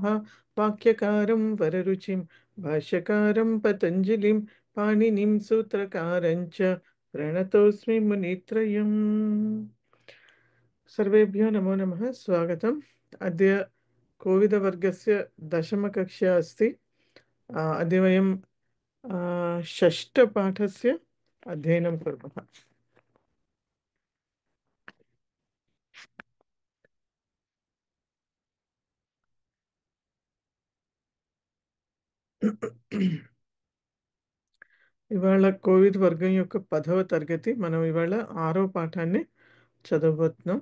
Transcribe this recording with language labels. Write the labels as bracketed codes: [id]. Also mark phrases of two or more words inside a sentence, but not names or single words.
[sa] वाक्यकारं वररुचिं भाष्यकारं पतञ्जलिं पाणिनिं सूत्रकारं च प्रणतोऽस्मि मुनित्रयम्। सर्वेभ्यो नमो नमः। स्वागतम्। अद्य कोविदवर्गस्य दशमकक्षा अस्ति। अद्य वयं षष्ठपाठस्य अध्ययनं कुर्मः। [te] ఇవాళ కోవిడ్ వర్గం యొక్క 10వ తరగతి. మనం ఇవాళ 6వ పాఠాన్ని చదవబోతున్నాం.